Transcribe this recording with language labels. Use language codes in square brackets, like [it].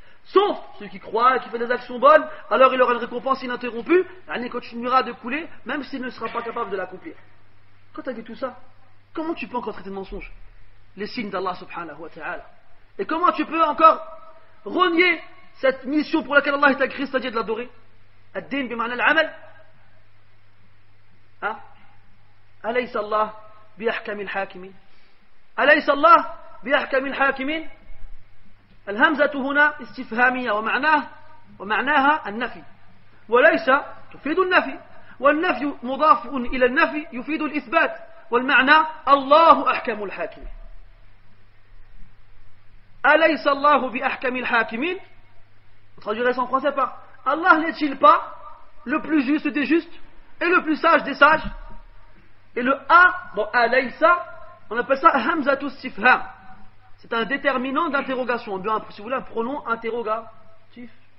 [fr] Sauf ceux qui croient et qui font des actions bonnes, alors il aura une récompense ininterrompue, l'année continuera de couler, même s'il ne sera pas capable de l'accomplir. Quand tu as dit tout ça, comment tu peux encore traiter de mensonge les signes d'Allah subhanahu wa ta'ala? Et comment tu peux encore renier cette mission pour laquelle Allah t'a créé, c'est-à-dire de l'adorer? [ar] Ad-din bima'na al-amal. أليس الله بأحكم الحاكمين؟ أليس الله بأحكم الحاكمين؟ الهمزة هنا استفهامية ومعناها النفي، وليس تفيد النفي، والنفي مضاف إلى النفي يفيد الإثبات، والمعنى الله أحكم الحاكمين. أليس الله بأحكم الحاكمين؟ [fr] On traduirait ça en français par Allah n'est-il pas le plus juste des justes et le plus sage des sages? Et le A dans Alaysa, on appelle ça Hamzatu Istifham. C'est un déterminant d'interrogation. Si vous voulez, un pronom interrogatif.